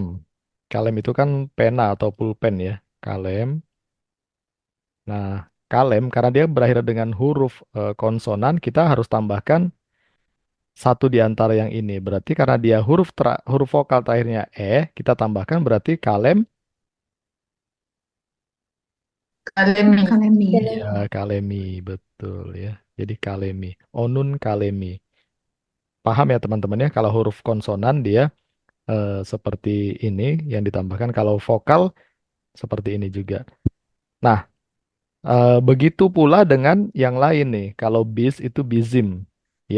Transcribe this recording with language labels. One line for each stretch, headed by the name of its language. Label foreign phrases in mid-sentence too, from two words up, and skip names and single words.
Indonesian: Kalem itu kan pena atau pulpen ya. Kalem. Nah, kalem karena dia berakhir dengan huruf konsonan, kita harus tambahkan satu di antara yang ini. Berarti karena dia huruf vokal terakhirnya kita tambahkan berarti kalem. Kalemi. Kalemi. Ya, kalemi, betul ya. Jadi kalemi,
Turkish: onun kalemi.
Indonesian: Paham ya teman-teman ya, kalau huruf konsonan dia seperti ini yang ditambahkan, kalau vokal seperti ini juga. Nah, begitu pula dengan yang lain nih. Kalau bis itu bizim, ya.